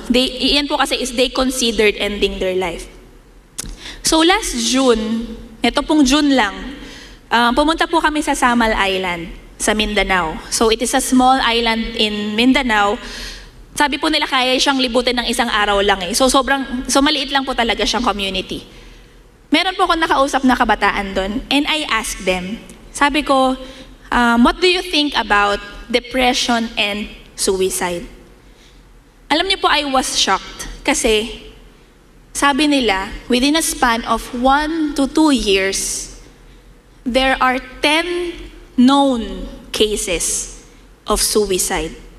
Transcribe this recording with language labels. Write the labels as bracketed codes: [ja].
[tl] Iyan po kasi [en] is they considered ending their life. [tl] So last June, ito pong June lang, pumunta po kami sa Samal Island sa Mindanao. [en] So it is a small island in Mindanao. [tl] Sabi po nila kaya siyang libutin ng isang araw lang eh. So maliit lang po talaga siyang community. Meron po akong nakausap na kabataan doon [en] and I asked them, [tl] sabi ko, [en] what do you think about depression and suicide? [tl] Alam niyo po, [en] I was shocked [tl] kasi sabi nila, [en] within a span of 1 to 2 years, there are 10 known cases of suicide.